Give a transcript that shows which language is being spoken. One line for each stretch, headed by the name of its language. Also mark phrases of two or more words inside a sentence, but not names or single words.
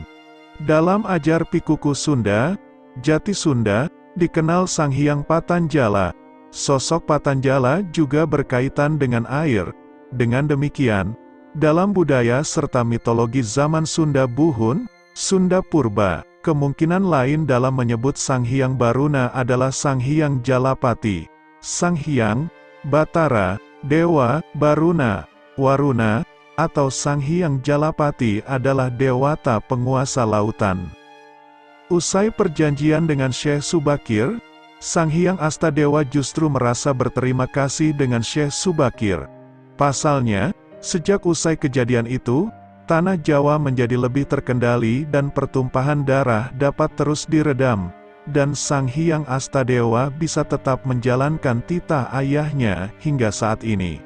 Indonesian: Dalam ajar Pikuku Sunda, Jati Sunda, dikenal Sang Hyang Patanjala. Sosok Patanjala juga berkaitan dengan air. Dengan demikian, dalam budaya serta mitologi zaman Sunda Buhun, Sunda Purba, kemungkinan lain dalam menyebut Sang Hyang Baruna adalah Sang Hyang Jalapati. Sang Hyang, Batara, Dewa, Baruna, Waruna, atau Sang Hyang Jalapati adalah dewata penguasa lautan. Usai perjanjian dengan Syekh Subakir, Sang Hyang Astadewa justru merasa berterima kasih dengan Syekh Subakir. Pasalnya, sejak usai kejadian itu, tanah Jawa menjadi lebih terkendali dan pertumpahan darah dapat terus diredam, dan Sang Hyang Astadewa bisa tetap menjalankan titah ayahnya hingga saat ini.